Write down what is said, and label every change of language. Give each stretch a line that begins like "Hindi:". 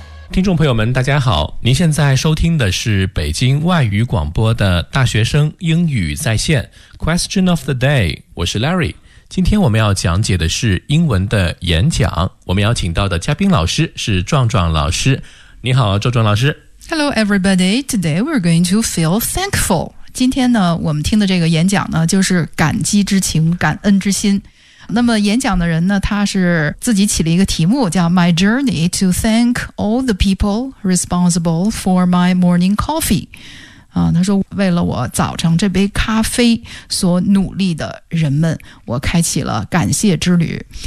Chinese: 听众朋友们大家好，您现在收听的是北京外语广播的大学生英语在线 Question of the day， 我是 Larry。今天我们要讲解的是英文的演讲，我们要请到的嘉宾老师是壮壮老师。你好壮壮老师。
English: Hello everybody, today we're going to feel thankful。
Chinese: 今天呢我们听的这个演讲呢就是感激之情，感恩之心。那么演讲的人呢，他是自己起了一个题目叫 My Journey to Thank All the People Responsible for My Morning Coffee、他说为了我早上这杯咖啡所努力的人们，我开启了感谢之旅。